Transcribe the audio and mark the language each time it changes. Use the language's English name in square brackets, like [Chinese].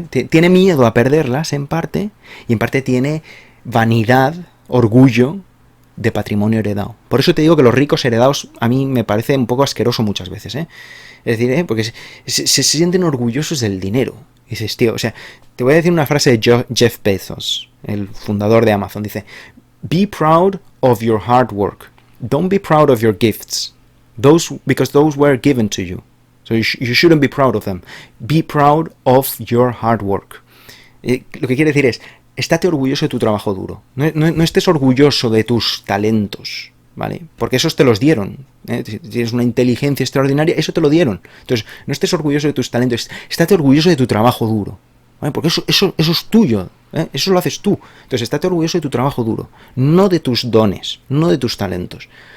[Spanish] tiene miedo a perderlas en parte, y en parte tiene vanidad, orgullo de patrimonio heredado. Por eso te digo que los ricos heredados a mí me parece un poco asqueroso muchas veces, Es decir, porque se sienten orgullosos del dinero. Y dices, tío, o sea, te voy a decir una frase de Jeff Bezos, el fundador de Amazon. Dice, [English] be proud of your hard work. Don't be proud of your gifts. Because those were given to you. So you shouldn't be proud of them. Be proud of your hard work. [Spanish] Lo que quiere decir es, estate orgulloso de tu trabajo duro. No estés orgulloso de tus talentos, ¿vale? Porque esos te los dieron. Tienes una inteligencia extraordinaria, eso te lo dieron. Entonces, no estés orgulloso de tus talentos, estate orgulloso de tu trabajo duro, ¿vale? Porque eso es tuyo, eso lo haces tú. Entonces, estate orgulloso de tu trabajo duro, no de tus dones, no de tus talentos.